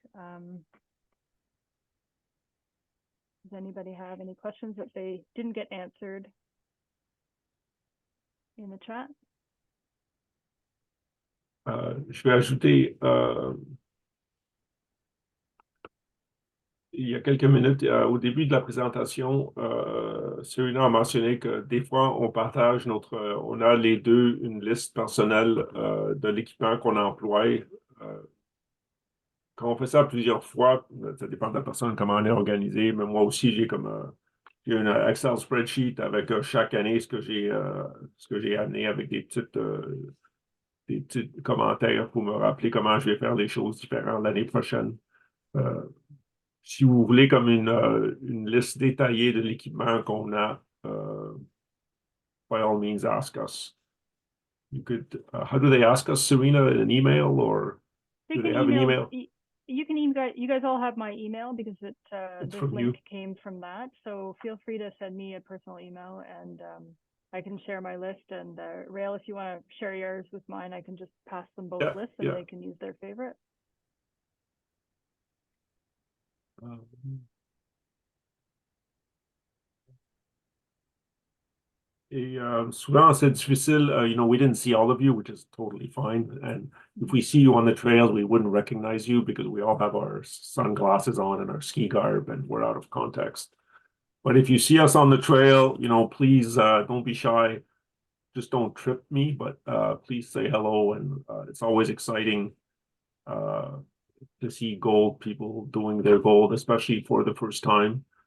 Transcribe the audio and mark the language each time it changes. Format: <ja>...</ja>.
<en>Does anybody have any questions that they didn't get answered in the chat?</en> <fr>je vais ajouter, il y a quelques minutes, au début de la présentation, Serena a mentionné que des fois, on partage on a les deux une liste personnelle de l'équipement qu'on emploie. Quand on fait ça plusieurs fois, ça dépend de la personne, comment on est organisé, mais moi aussi, j'ai une Excel spreadsheet avec chaque année ce que j'ai amené avec des petits commentaires pour me rappeler comment je vais faire les choses différentes l'année prochaine. Si vous voulez comme une liste détaillée de l'équipement qu'on a,</fr> <en>by all means, ask us. You could, how do they ask us, Serena, in an email, or do they have an email? You can email, you guys all have my email because this from link you. came from that. So feel free to send me a personal email, and I can share my list. And Rael, if you want to share yours with mine, I can just pass them both lists and they can use their favorite.</en> <fr>Et souvent, c'est difficile.</fr> <en>We didn't see all of you, which is totally fine. And if we see you on the trails, we wouldn't recognize you because we all have our sunglasses on and our ski garb, and we're out of context. But if you see us on the trail, please don't be shy. Just don't trip me, but please say hello. And it's always exciting to see gold people doing their gold, especially for the first time.</en>